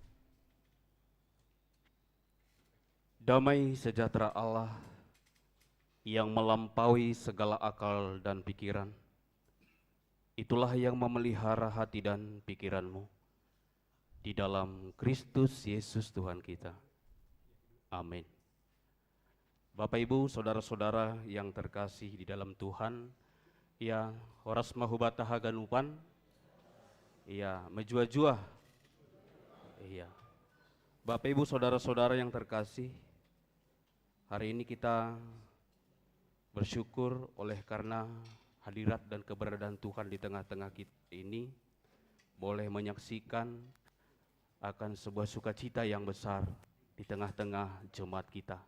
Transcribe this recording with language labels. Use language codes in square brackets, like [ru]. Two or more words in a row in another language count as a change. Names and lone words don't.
[id] Damai sejahtera Allah yang melampaui segala akal dan pikiran, itulah yang memelihara hati dan pikiranmu di dalam Kristus Yesus Tuhan kita. Amin. Bapak Ibu, saudara-saudara yang terkasih di dalam Tuhan, [bts] ya horas mahubata haganupan, ya menjua-jua. [id] Iya. Bapak Ibu saudara-saudara yang terkasih, hari ini kita bersyukur oleh karena hadirat dan keberadaan Tuhan di tengah-tengah kita ini boleh menyaksikan akan sebuah sukacita yang besar di tengah-tengah jemaat kita.